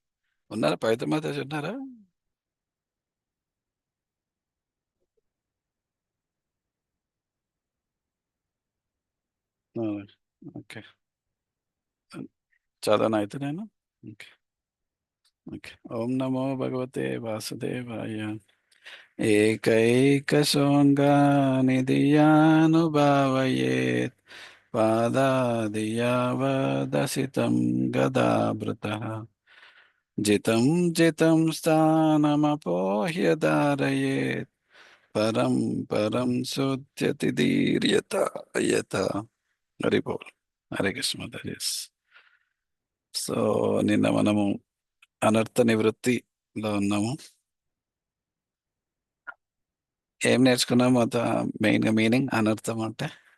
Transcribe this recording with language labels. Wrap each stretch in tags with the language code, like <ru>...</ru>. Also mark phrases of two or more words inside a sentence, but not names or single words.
<te>ఉన్నారా పవిత్ర మాతాజీ ఉన్నారా? ఆ, ఓకే. చదవనా అయితే నేను? ఓకే. ఓకే.</te> <sa>ఓం నమో భగవతే వాసుదేవాయ. एकैकशोऽङ्गानिधियानुभावयेत् पादादियावदसितं गदाभृतः जितं जितं स्थानमपोह्य धारयेत् परं परं శోధ్యతి ధీర్యత యత.</sa> <te>హరి బోల్. హరే కృష్ణ మాతాజీస్. సో నిన్న మనము అనర్థ నివృత్తిలో ఉన్నాము. ఏం నేర్చుకున్నాము మెయిన్ గా మీనింగ్ అనర్థం అంటే?</te>